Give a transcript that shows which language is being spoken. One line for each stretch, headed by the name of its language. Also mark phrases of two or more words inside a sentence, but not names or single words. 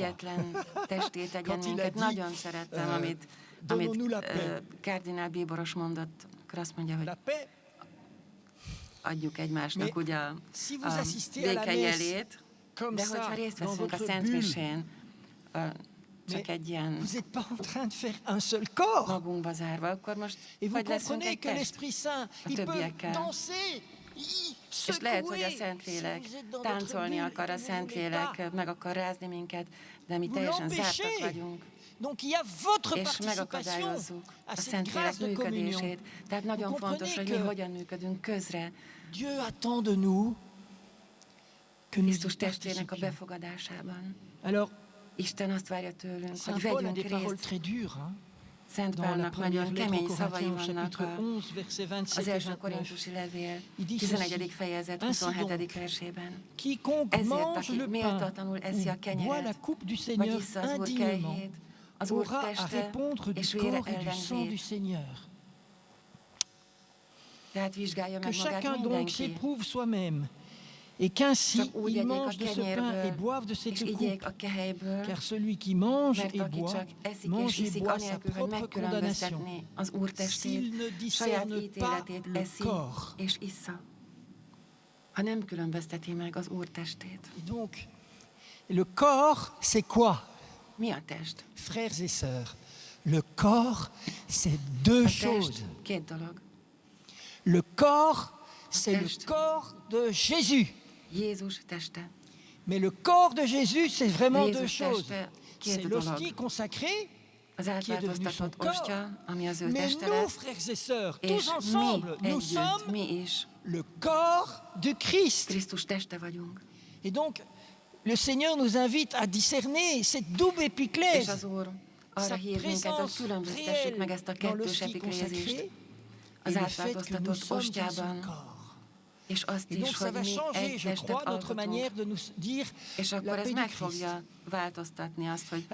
Hungarian: egyetlen testét tegyen
French: Quand il a
Hungarian: minket.
French: dit,
Hungarian: Nagyon szerettem, amit
French: donnons-nous la paix.
Hungarian: kardinál Bíboros mondott, akkor azt mondja, hogy
French: La paix,
Hungarian: adjuk egymásnak
French: Mais
Hungarian: ugye a
French: si vous assistez à la
Hungarian: béke
French: messe
Hungarian: jelét,
French: comme
Hungarian: de
French: ça,
Hungarian: hogyha részt
French: dans
Hungarian: veszünk a
French: votre
Hungarian: Szent
French: bulle,
Hungarian: Misén, csak
French: Mais
Hungarian: egy ilyen
French: vous n'êtes pas en train de faire un seul corps.
Hungarian: magunkba zárva, akkor most
French: Et vous
Hungarian: vagy leszünk
French: comprenez
Hungarian: egy
French: que
Hungarian: test.
French: l'Esprit Saint, il peut
Hungarian: többiekkel.
French: danser,
Hungarian: És lehet, hogy a
French: secouer.
Hungarian: Szentlélek
French: Si vous êtes dans votre
Hungarian: táncolni
French: bulle
Hungarian: akar,
French: et
Hungarian: a
French: que vous ne voulez
Hungarian: Szentlélek
French: pas,
Hungarian: meg akar rázni minket, de mi
French: vous
Hungarian: teljesen zártak
French: l'empêchez.
Hungarian: vagyunk,
French: Donc il y a votre
Hungarian: és
French: participation
Hungarian: megakadályozzuk
French: à
Hungarian: a
French: cette
Hungarian: Szentlélek
French: grâce de communion.
Hungarian: működését. Tehát nagyon
French: Vous
Hungarian: fontos, hogy mi
French: comprenez que
Hungarian: hogyan működünk közre
French: Dieu attend de nous que nous y
Hungarian: Krisztus testének a
French: participions.
Hungarian: befogadásában.
French: Alors,
Hungarian: Isten azt várja tőlünk, hogy
French: Saint Paul a
Hungarian: vegyünk
French: des paroles
Hungarian: részt.
French: très dures. Hein?
Hungarian: Szent
French: Dans la
Hungarian: Pálnak
French: première
Hungarian: nagyon
French: lettre aux
Hungarian: kemény szavai
French: Corinthiens, au
Hungarian: vannak
French: chapitre 11, versets 27
Hungarian: az
French: et
Hungarian: első
French: 29.
Hungarian: korintusi levél
French: Il dit
Hungarian: 11.
French: ceci,
Hungarian: fejezet
French: Ainsi
Hungarian: 27.
French: donc,
Hungarian: versében.
French: Quiconque
Hungarian: Ezért,
French: mange
Hungarian: aki
French: le pain
Hungarian: méltatlanul eszi a
French: ou boit la
Hungarian: kenyeret,
French: coupe du
Hungarian: vagy
French: Seigneur
Hungarian: issza az Úr
French: indignement
Hungarian: kejhét, az Úr
French: aura à
Hungarian: teste
French: répondre
Hungarian: és
French: du
Hungarian: vére
French: corps et du sang du
Hungarian: ellenzét.
French: Seigneur.
Hungarian: Tehát vizsgálja
French: Que
Hungarian: meg magát
French: chacun donc
Hungarian: mindenki.
French: s'éprouve soi-même et qu'ainsi
Hungarian: Csak úgy
French: il
Hungarian: egyék a
French: mange de ce pain et
Hungarian: kenyérből,
French: boive de
Hungarian: és
French: cette
Hungarian: igyék
French: coupe.
Hungarian: a kehelyből,
French: Car celui qui mange
Hungarian: mert
French: et
Hungarian: aki
French: boit,
Hungarian: csak eszik és
French: mange et
Hungarian: iszik
French: boit sa
Hungarian: anélkül, hogy
French: propre condamnation.
Hungarian: megkülönböztetné az Úr
French: S'il
Hungarian: testét,
French: ne
Hungarian: saját
French: discerne pas
Hungarian: ítéletét
French: le
Hungarian: eszi
French: corps.
Hungarian: és issza. Ha nem különbözteti meg az Úr testét.
French: Et donc, le corps, c'est quoi?
Hungarian: Mi a test?
French: Frères et sœurs, le corps, c'est deux
Hungarian: A
French: choses.
Hungarian: test két dolog.
French: Le corps, c'est le
Hungarian: test.
French: corps de Jésus.
Hungarian: Jézus teste.
French: Mais le corps de Jésus, c'est vraiment
Hungarian: Jézus
French: deux choses.
Hungarian: teste két
French: C'est
Hungarian: dolog.
French: l'hostie consacrée,
Hungarian: Az
French: qui est devenu son
Hungarian: átváltoztatott
French: corps.
Hungarian: ostya, ami az ő
French: Mais
Hungarian: teste
French: nous,
Hungarian: lett,
French: frères et sœurs,
Hungarian: és
French: tous ensemble,
Hungarian: mi
French: nous
Hungarian: együtt,
French: sommes
Hungarian: mi is
French: le corps de Christ.
Hungarian: Krisztus teste vagyunk.
French: Et donc, le Seigneur nous invite à discerner cette double
Hungarian: És
French: épiclèse,
Hungarian: az Úr arra
French: sa
Hungarian: hív minket, hogy
French: présence
Hungarian: különböztessük meg ezt a
French: réelle dans
Hungarian: kettős
French: l'hostie
Hungarian: epiklézist
French: consacrée
Hungarian: az
French: et le fait que nous
Hungarian: átváltoztatott
French: sommes dans son
Hungarian: ostjában,
French: corps.
Hungarian: és azt
French: Et donc
Hungarian: is,
French: ça
Hungarian: hogy
French: va
Hungarian: mi
French: changer,
Hungarian: egy
French: je
Hungarian: testet
French: crois, notre manière
Hungarian: alkotunk.
French: de nous dire
Hungarian: És
French: la
Hungarian: akkor ez
French: paix du
Hungarian: meg
French: Christ.
Hungarian: fogja változtatni azt, hogy